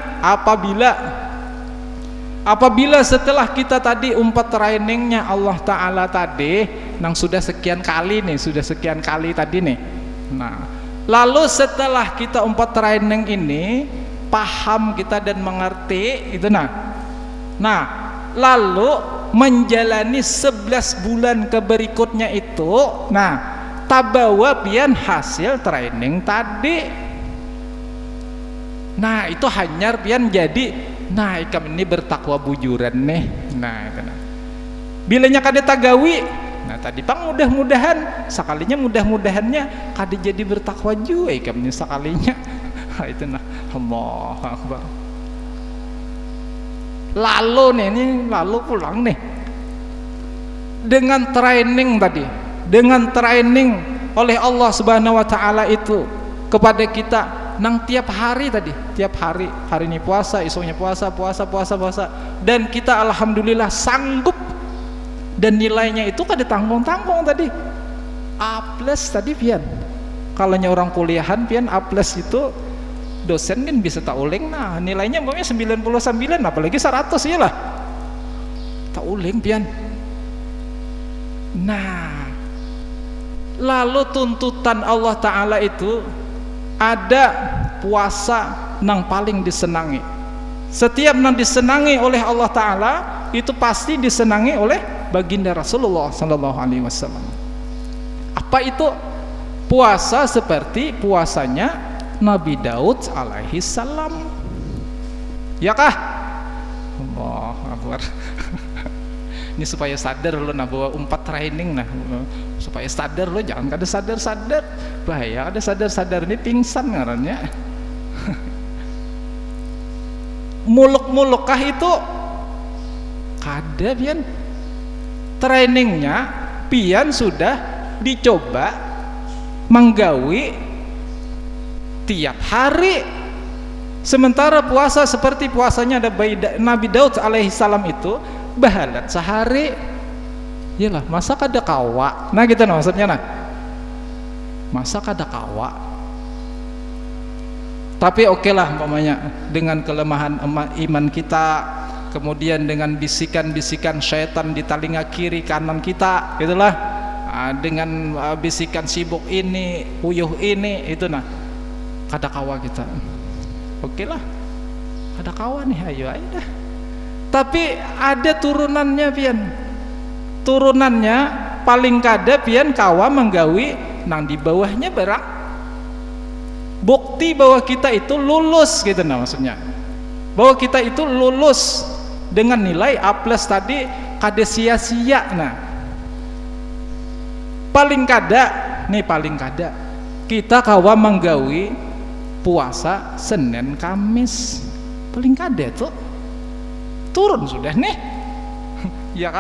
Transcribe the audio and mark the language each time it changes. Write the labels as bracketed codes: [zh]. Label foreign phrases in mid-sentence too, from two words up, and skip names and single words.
[bjn] Apabila setelah kita tadi umpat trainingnya Allah Ta'ala tadi, yang sudah sekian kali tadi nih. Nah, lalu setelah kita umpat training ini, paham kita dan mengerti itu nah, lalu menjalani 11 bulan berikutnya itu, nah, tabawa pian hasil training tadi. Nah, itu hanyar pian jadi, nah ikam ini bertakwa bujuran nih. Nah, itu nah. Bilanya kada tagawi, nah tadi pang mudah-mudahan, sekalinya mudah-mudahannya kada jadi bertakwa juga ikam ini sekalinya. Itu nah, [ar] الله أكبر. [bjn] Lalu pulang nih dengan training tadi, dengan training oleh Allah [ar] سبحانه وتعالى [bjn] itu kepada kita nang tiap hari tadi, tiap hari ini puasa, esoknya puasa, dan kita alhamdulillah sanggup, dan nilainya itu kada tanggung-tanggung tadi. A+ tadi pian. Kalaunya orang kuliahan pian A+ itu dosen kan bisa tak uling, nah nilainya umpamanya 99 apalagi 100 iyalah. Tak uling pian. Nah, lalu tuntutan Allah taala itu ada puasa nang paling disenangi. [id] Setiap nang disenangi oleh Allah taala itu pasti disenangi oleh baginda Rasulullah [ar] صلى الله عليه وسلم. [id] Apa itu? Puasa seperti puasanya Nabi Daud [ar] عليه السلام. [bjn] Ya kah? [ar] الله أكبر. [bjn] Ini supaya sadar lo, nah bawa umpat training, nah supaya sadar lo, jangan kada sadar bahaya, ada sadar ini pingsan ngarannya. Muluk-muluk kah itu? Kada pian. Trainingnya pian sudah dicoba menggawi tiap hari. Sementara puasa seperti puasanya ada Nabi Daud [ar] عليه السلام [bjn] itu bahalat sehari. Iyalah, masa kada kawa. Nah gitu nah maksudnya, nah masa kada kawa. Tapi oke lah umpamanya dengan kelemahan iman kita, kemudian dengan bisikan-bisikan syaitan di telinga kiri kanan kita, gitulah, dengan bisikan sibuk ini, uyuh ini, itu nah kada kawa kita. Oke lah, kada kawa nih, ayo dah. Tapi ada turunannya pian. Turunannya paling kada pian kawa menggawi nang di bawahnya barang bukti bahwa kita itu lulus gitu nah maksudnya. Bahwa kita itu lulus dengan nilai A+ tadi kada sia-sia. Nah, paling kada kita kawa menggawi puasa Senin Kamis. Paling kada tuh turun sudah nih. Ya kah?